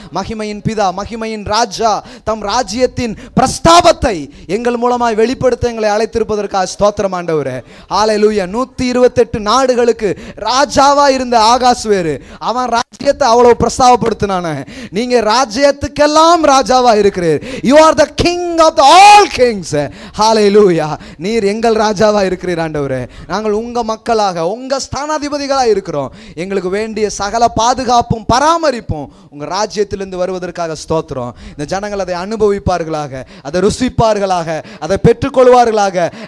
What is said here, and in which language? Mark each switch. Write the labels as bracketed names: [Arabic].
[Tamil] மகிமையின் பிதா, மகிமையின் ராஜா தம் ராஜ்யத்தின் பிரஸ்தாபத்தை எங்கள் மூலமாய் வெளிப்படுத்த எங்களை அழைத்திருப்பதற்காக ஸ்தோத்திரம் ஆண்டவரே. ஹல்லேலூயா. 128 நாடுகளுக்கு ராஜாவா இருந்த ஆகாஸ்வேரு, அவன் ராஜ்யத்தை அவ்வளவு பிரஸ்தாபப்படுத்த, நீங்க ராஜ்யத்துக்கெல்லாம் ராஜாவா இருக்கிறீர். [English] You are the king of all kings. Hallelujah. [Tamil] நீர் எங்கள் ராஜாவா இருக்கிறீர் ஆண்டவரே. நாங்கள் உங்க மக்களாக, உங்க ஸ்தானாதிபதிகளாக இருக்கிறோம். எங்களுக்கு வேண்டிய சகல பாதுகாப்பும் பராமரிப்பும் உங்க ராஜ்யத்திலிருந்து வருவதற்காக ஸ்தோத்திரம். இந்த ஜனங்கள் அதை அனுபவிப்பார்களாக, அதை ருசிப்பார்களாக, அதை பெற்றுக்கொள்வார்களாக.